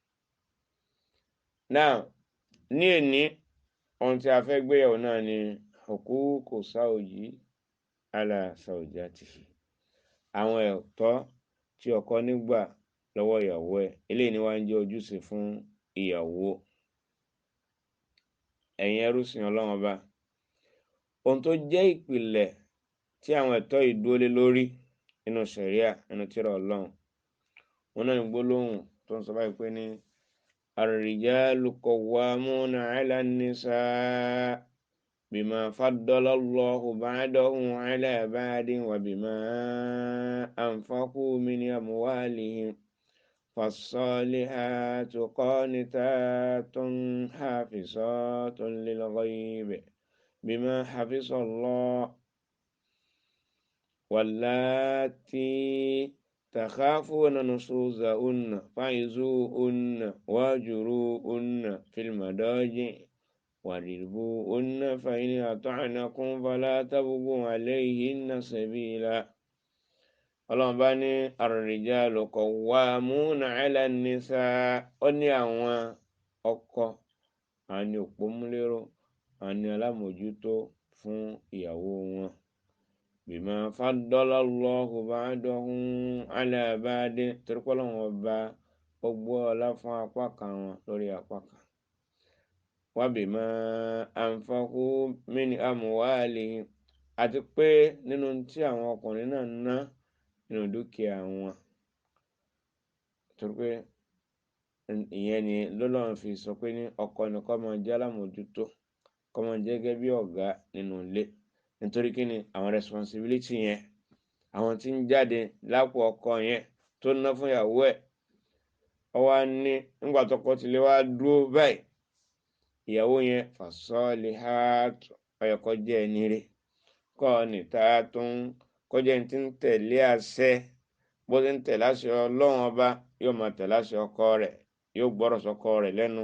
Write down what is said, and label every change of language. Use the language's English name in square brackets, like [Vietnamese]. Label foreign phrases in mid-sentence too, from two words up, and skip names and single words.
[Yoruba] Now ní èní ohun tí a fẹ́ gbéyẹ̀wò náà ni [Arabic] حقوق الزوج على زوجته, [Yoruba] àwọn ẹ̀tọ́ tí ọkọ nígbà lọ́wọ́ ìyàwó ẹ̀, eléyìí ni wá ń jẹ́ ojúṣe fún ìyàwó. ẹ̀yin ẹrúsìn Ọlọ́run Ọba, ohun tó jẹ́ ìpìlẹ̀ tí àwọn ẹ̀tọ́ yìí dúró lé lórí nínú ṣẹ̀ríà, nínú tírà Ọlọ́run, wọn náà ní gbólóhùn tó ń sọ báyìí pé ní [Arabic] الرجال قوامون على النساء بما فضل الله بعضهم على بعض وبما أنفقوا من أموالهم فالصالحات قانتات حافظات للغيب بما حفظ الله واللاتي تخافون نشوزهن فعظوهن واهجروهن في المضاجع واضربوهن فإن أطعنكم فلا تبغوا عليهن سبيلا. [Yoruba] Ọlọ́run bá ní [Arabic] الرجال قوامون على النساء, [Yoruba] ó ní àwọn ọkọ àwọn ni òpómúléró, àwọn ni alámòjútó fún ìyàwó wọn. [Arabic] بما فضل الله بعضهم على بعض, [Yoruba] torí pé Ọlọ́run Ọba ó gbọ́ ọlá fún apá kan wọn lórí apá kan. [Arabic] وبما أنفقوا من أموالهم, [Yoruba] àti pé nínú tí àwọn ọkùnrin náà ná nínú dúkìá wọn, torí pé ìyẹn ni lọ́lọ́run fi sọ pé ní ọkọ ni kó máa jẹ́ alámòjútó, kó máa jẹ́ gẹ́gẹ́ bí ọ̀gá nínú ilé. nítorí kí ni àwọn responsibility yẹn, àwọn tí ń jáde lápò ọkọ yẹn tó ná fún ìyàwó ẹ̀, ó wá ní nígbà tọkọ ti lè wá dúró báyìí, ìyàwó yẹn fassalihatu ó yẹ kó jẹ́ ẹni rere, qanitatun kó jẹ́ ẹni tí ń tẹ̀lé àṣẹ, bó ti ń tẹ̀lé àṣẹ Ọlọ́run Ọba yóò máa tẹ̀lé àṣẹ ọkọ rẹ̀, yóò gbọ́rọ̀ sọ́kọ rẹ̀ lẹ́nu.